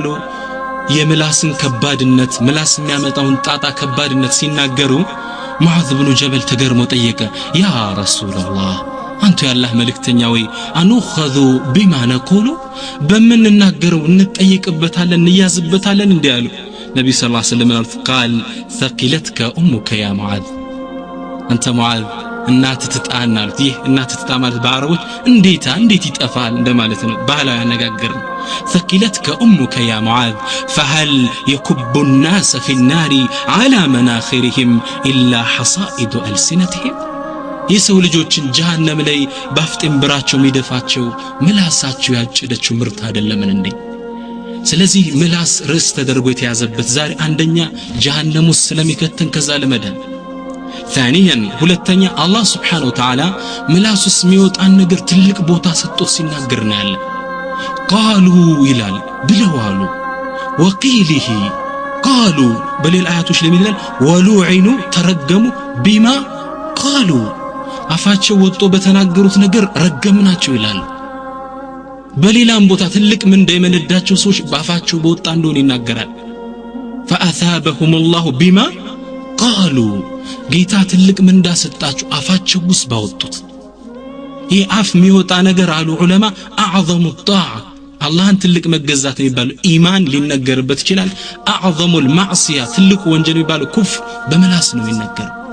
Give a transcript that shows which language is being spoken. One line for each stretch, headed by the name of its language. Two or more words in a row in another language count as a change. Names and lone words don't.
Amharic: የምላስን ከባድነት ምላስ የሚያመጣውን ጣጣ ከባድነት ሲናገሩ ሙዓዝ ብኑ ጀበል ተገርሞ ጠየቀ፣
Arabic: يا رسول الله
Amharic: አንተ ያላህ መልእክተኛ ወይ አንኹዙ
Arabic: بما نقول፣
Amharic: በመንናገረው እንጠየቅበታለን እንያዝበታለን እንዴ አሉ። ነብዩ
Arabic: صلى الله عليه وسلم
Amharic: ቃል
Arabic: ثقلتك امك يا معاذ፣
Amharic: አንተ ሙዓዝ እናት ትጣና አሉት። ይህ እናት ትጣ ማለት በአረቦች እንዴት ይጠፋል እንደማለት ነው። ባህላዊ አነጋገር ነው።
Arabic: ثقلتك امك يا معاذ فهل يكب الناس في النار على مناخرهم الا حصائد السنتهم،
Amharic: የሰው ልጆችን ጀሃነም ላይ ባፍጤም ብራቸው የሚደፋቸው ምላሳቸው ያጨደችው ምርት አይደለምን እንዴ? ስለዚህ ምላስ ርዕስ ተደርጎ የተያዘበት ዛሬ አንደኛ ጀሃነም ውስጥ ስለሚከተን ከዛ ለመዳን፣ ثانيا ሁለተኛ አላህ
Arabic: سبحانه وتعالى
Amharic: ምላስ ውስጥ የሚወጣን ነገር ትልቅ ቦታ ሰጥቶ ሲናገር ነው ያለ። ቃሉ ይላል ብለዋሉ፣ ወቂሊሂ ቃሉ በሌላ አያቶች ላይ ይላል ወሉዒኑ ተረገሙ
Arabic: بما قالوا፣
Amharic: አፋቸው ወጥቶ በተናገሩት ነገር ረገምናቸው ይላል። በሌላም ቦታ ትልቅ ምንዳ የመነዳቸው ሰዎች በአፋቸው በወጣ እንደሆነ ይናገራል።
Arabic: فأثابهم الله بما قالوا፣
Amharic: ጌታ ትልቅ ምንዳ ሰጣቸው አፋቸው ውስጥ ባወጡት። ይህ አፍ የሚወጣ ነገር አሉ ዑለማ
Arabic: أعظم الطاعة፣
Amharic: አላህን ትልቅ መገዛት የሚባለው ኢማን ሊነገርበት ይችላል።
Arabic: أعظم المعصية
Amharic: ትልቁ ወንጀል የሚባለው ኩፍር በምላስ ነው የሚነገረው።